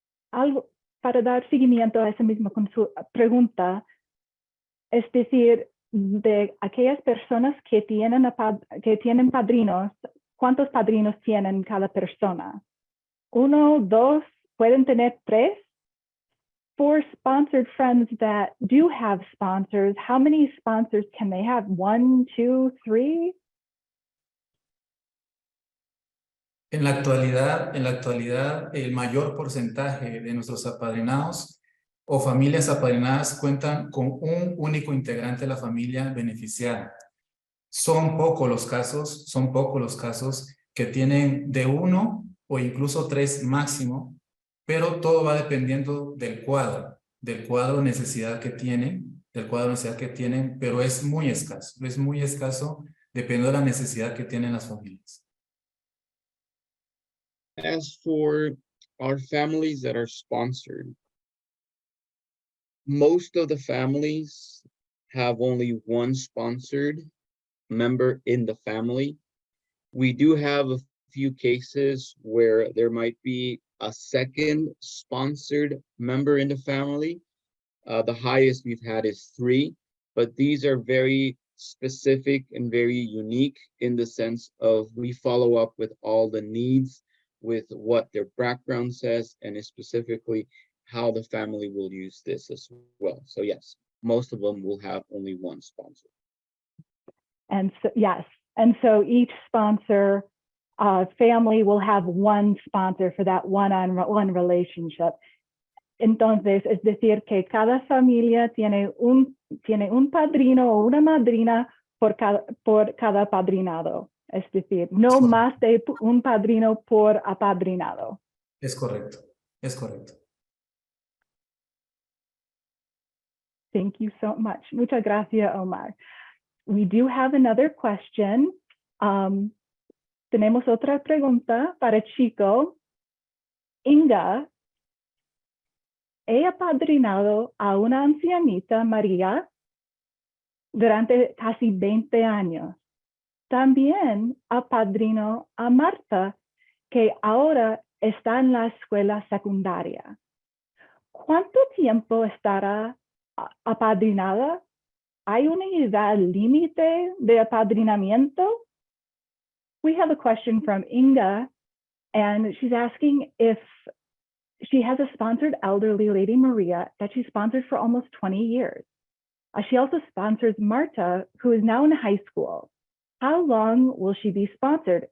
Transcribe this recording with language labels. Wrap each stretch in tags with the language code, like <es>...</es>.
<es>Algo para dar seguimiento a esa misma pregunta, es decir, de aquellas personas que tienen padrinos, ¿cuántos padrinos tienen cada persona? 1, 2, pueden tener 3.</es> <en>For sponsored friends that do have sponsors, how many sponsors can they have? 1, 2, 3?</en> <es>En la actualidad, el mayor porcentaje de nuestros apadrinados o familias apadrinadas cuentan con un único integrante de la familia beneficiada. Son pocos los casos que tienen de 1 o incluso 3 máximo, pero todo va dependiendo del cuadro de necesidad que tienen, pero es muy escaso dependiendo de la necesidad que tienen las familias.</es> <en>As for our families that are sponsored, most of the families have only one sponsored member in the family. We do have a few cases where there might be a second sponsored member in the family. The highest we've had is 3, but these are very specific and very unique in the sense of we follow up with all the needs, with what their background says, and specifically how the family will use this as well. So yes, most of them will have only one sponsor. And so, yes, and so each sponsor family will have one sponsor for that one-on-one relationship.</en> <es>Entonces, es decir, que cada familia tiene un padrino o una madrina por cada apadrinado. Es decir, no más de un padrino por apadrinado. Es correcto.</es> <en>Thank you so much. Muchas gracias, Omar. We do have another question.</en> <es>Tenemos otra pregunta para Chico. Inga, he apadrinado a una ancianita, María, durante casi 20 años. También apadrino a Marta, que ahora está en la escuela secundaria. ¿Cuánto tiempo estará apadrinada? ¿Hay una edad límite de apadrinamiento?</es> <en>We have a question from Inga, and she's asking if she has a sponsored elderly lady, Maria, that she sponsored for almost 20 years. She also sponsors Marta, who is now in high school. How long will she be sponsored?</en>